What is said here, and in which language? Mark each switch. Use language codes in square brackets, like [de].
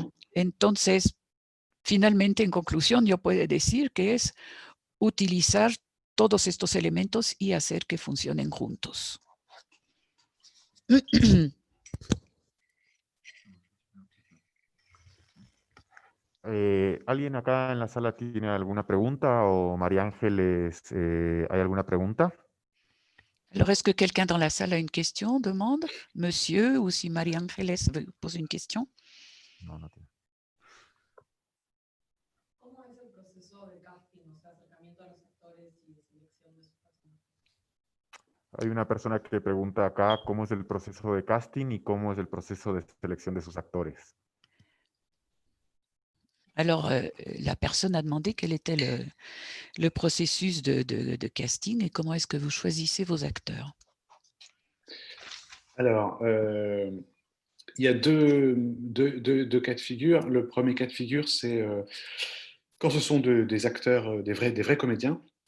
[es] Entonces, finalmente, en conclusión, yo puedo decir que es utilizar todos estos elementos y hacer que funcionen juntos. ¿Alguien acá en la sala tiene alguna pregunta o María Ángeles, hay alguna pregunta? [fr] Alors, est-ce que quelqu'un dans la salle a une question, demande, monsieur, ou si Marie-Ángeles pose une question? [es] No, no tiene. ¿Cómo es el proceso de casting, o sea, acercamiento a los actores y de selección de sus personajes? Hay una persona que pregunta acá cómo es el proceso de casting y cómo es el proceso de selección de sus actores. [fr] Alors, la personne a demandé quel était le processus de casting et comment est-ce que vous choisissez vos acteurs. Alors, il y a deux cas de figure. Le premier cas de figure, c'est quand ce sont des acteurs, des vrais comédiens.